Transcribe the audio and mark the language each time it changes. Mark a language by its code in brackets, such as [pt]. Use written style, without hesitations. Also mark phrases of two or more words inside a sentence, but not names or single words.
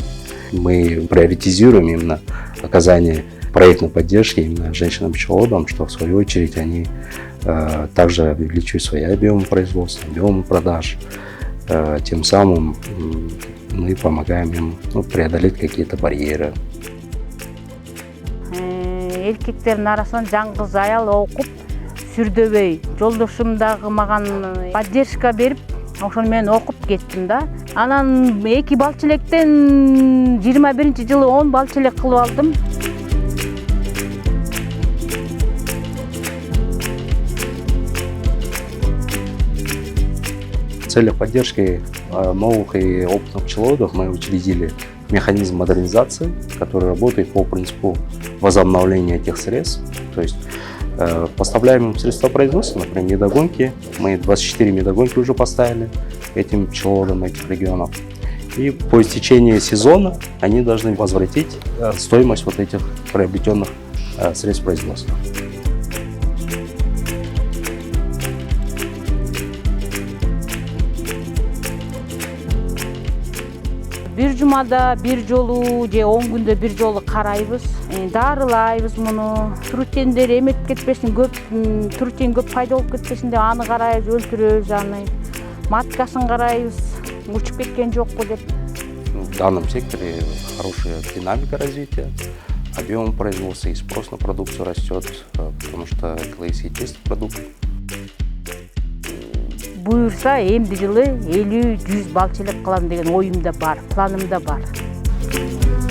[ru] Мы приоритизируем именно оказание проектной поддержки именно женщинам-пчеловодам, что в свою очередь они также увеличивают свои объемы производства, объемы продаж. Тем самым мы помогаем им преодолеть какие-то барьеры. [ky] Эркектердин арасынан жаңгыз аял окуп сүрдөбөй, жолдошум дагы маган поддержка берип, ошону мен окуп кеттим да. Анан 2 бал челектен 21-жылы 10 бал челек кылып алдым. [ru] В целях поддержки новых и опытных пчеловодов мы учредили механизм модернизации, который работает по принципу возобновления этих средств. То есть поставляем им средства производства, например, медогонки. Мы 24 медогонки уже поставили этим пчеловодам этих регионов. И по истечении сезона они должны возвратить стоимость вот этих приобретенных средств производства. [ky] Bir жумада bir жолу же 10 күндө bir жолу карайбыз. Дарылайбыз муну. Трутендер эметип кетпесин, трутен көп пайда болуп кетпесин деп аны карайбыз, өлтүрөбүз аны. Маткасын карайбыз, учуп кеткен жокпу деп. [ru] В данном секторе хорошая динамика развития. Объем производства и спрос на продукцию растет, потому что экологически чистый продукт. [ky] Буюрса, эмди жылы 50-100 бал челек кылам деген оюмда бар, планымда бар.